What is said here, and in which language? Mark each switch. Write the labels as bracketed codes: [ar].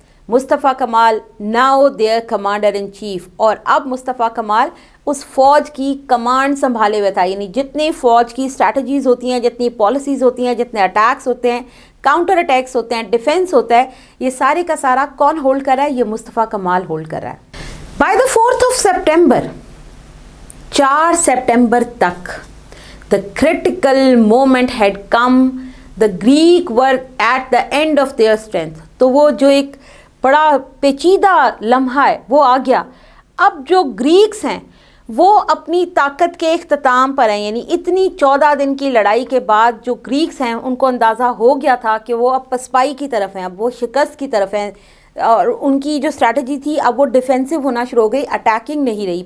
[ur] Mustafa Kamal [en] now their commander in chief, [ur] اور اب مصطفیٰ کمال اس فوج کی کمانڈ سنبھالے ہوئے تھا. یعنی جتنے فوج کی اسٹریٹجیز ہوتی ہیں, جتنی پالیسیز ہوتی ہیں, جتنے اٹیکس ہوتے ہیں, کاؤنٹر اٹیکس ہوتے ہیں, ڈیفینس ہوتا ہے, یہ سارے کا سارا کون ہولڈ کر رہا ہے؟ یہ مصطفیٰ کمال ہولڈ کر رہا ہے. [en] بائی دا 4th of September, [ur] 4 September تک, [en] the critical moment had come, the Greek were at the end of their strength. [ur] تو وہ جو ایک بڑا پیچیدہ لمحہ ہے وہ آ گیا. اب جو گریکس ہیں وہ اپنی طاقت کے اختتام پر ہیں. یعنی اتنی 14 دن کی لڑائی کے بعد جو گریکس ہیں ان کو اندازہ ہو گیا تھا کہ وہ اب پسپائی کی طرف ہیں, اب وہ شکست کی طرف ہیں, اور ان کی جو اسٹریٹجی تھی اب وہ ڈیفینسو ہونا شروع ہو گئی, اٹیکنگ نہیں رہی.